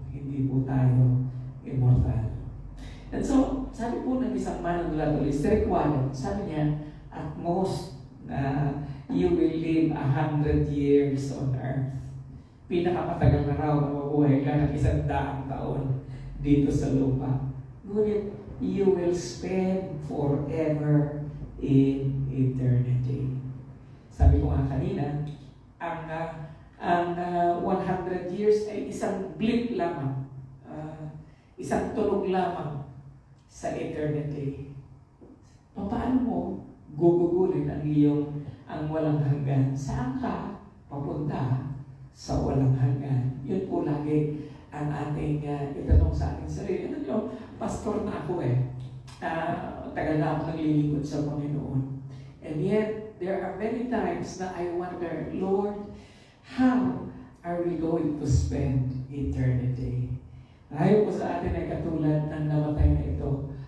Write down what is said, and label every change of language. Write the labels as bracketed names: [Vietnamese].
[Filipino] Hindi po tayo immortal. And so, sabi po ng isang manunulatul, Rick Warren, sabi niya, [English] at most, you will live 100 years on earth. [Filipino] Pinakamatagal na raw na mabuhay ka ng 100 taon dito sa lupa. [English] Ngunit, you will spend forever in eternity. [Filipino] Sabi ko nga kanina, ang 100 years ay isang blip lamang, isang tunog lamang sa eternity. Paano mo gugugulin ang walang hanggan? Saan ka papunta sa walang hanggan? Yun po lagi ang ating itanong sa ating sarili. Ano nyo, pastor na ako tagal na ako naglilingkod sa Panginoon. [English] And yet, there are many times na I wonder, Lord, how are we going to spend eternity? [Filipino] Ayaw po sa atin ay katulad ng namatay na ito.